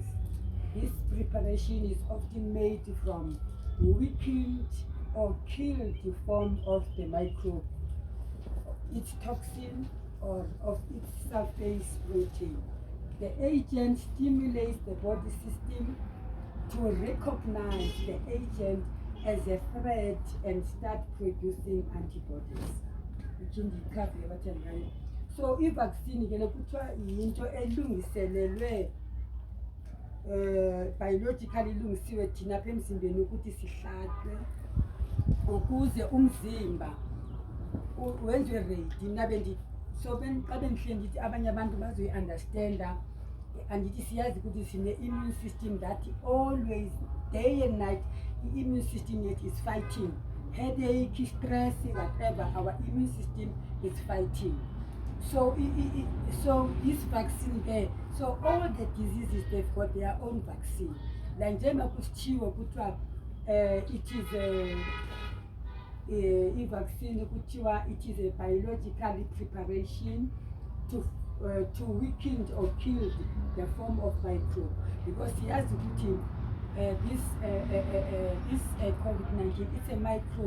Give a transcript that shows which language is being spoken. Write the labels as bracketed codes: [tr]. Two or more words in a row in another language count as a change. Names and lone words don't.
[en] This preparation is often made from weakened or killed form of the microbe, its toxin, or of its surface protein. The agent stimulates the body system to recognize the agent as a threat and start producing antibodies. [xh] So i-vaccine ke kuthiwa yinto elungiselelwe biologically ilungisiwe thina apha emzimbeni ukuthi sihlatshwe ukuze umzimba wenziwe ready. So xa bendihle ndithi abanye abantu bazoyi-understanda andithi siyazi ukuthi sine-immune system [en] that always day and night i-immune system yet is fighting headache, stress, whatever. Our immune system is fighting. So this vaccine there, so all the diseases, they've got their own vaccine. Like [xh] njengoba kusithiwa kuthiwa [en] it is a vaccine kuthiwa it is a biological preparation to weaken or kill the form of microbe, because he has to this COVID-19, it's a microbe.